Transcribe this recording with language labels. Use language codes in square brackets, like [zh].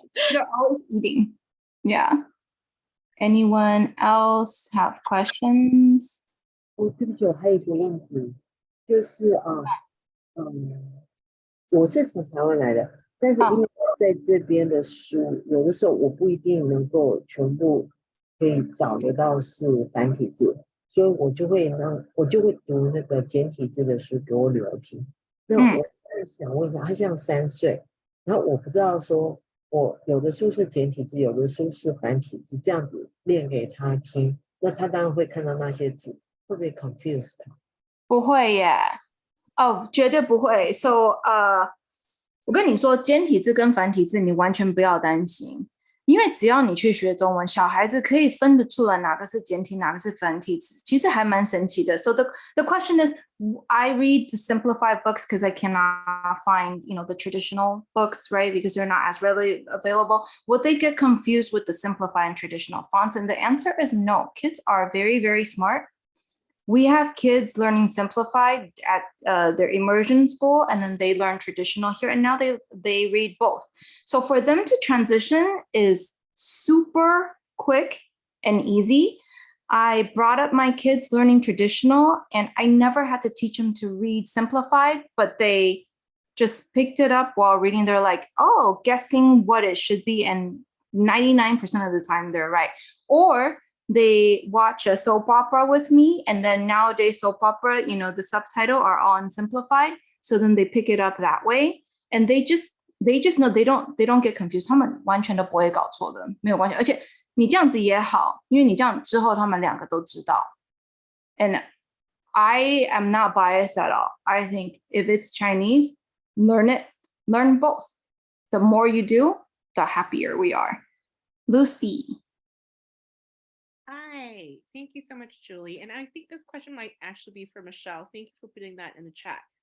[en] They're always eating. Yeah. Anyone else have questions? [zh] 对不起，我还有一个问题，就是我是从台湾来的，但是因为在这边的书，有的时候我不一定能够全部可以找得到是繁体字，所以我就会读那个简体字的书给我女儿听。那我想问一下，她像3岁，然后我不知道说，我有的书是简体字，有的书是繁体字，这样子念给她听，那她当然会看到那些字，会不会 confuse 她？不会耶，绝对不会。 So 我跟你说，简体字跟繁体字你完全不要担心，因为只要你去学中文，小孩子可以分得出来哪个是简体，哪个是繁体字，其实还蛮神奇的。 [en] So the question is, I read the simplified books because I cannot find, the traditional books, right? Because they're not as readily available. Would they get confused with the simplified and traditional fonts? And the answer is no. Kids are very, very smart. We have kids learning simplified at their immersion school, and then they learn traditional here, and now they read both. So for them to transition is super quick and easy. I brought up my kids learning traditional, and I never had to teach them to read simplified, but they just picked it up while reading. They're like, oh, guessing what it should be, and 99% of the time they're right. Or they watch a soap opera with me, and then nowadays soap opera, the subtitle are all in simplified, so then they pick it up that way, and they just know they don't get confused. [zh] 他们完全都不会搞错的，没有关系。而且你这样子也好，因为你这样之后他们2个都知道。 [en] And I am not biased at all. I think if it's Chinese, learn both. The more you do, the happier we are. Lucy. Hi, thank you so much, Julie. And I think this question might actually be for Michelle. Thank you for putting that in the chat.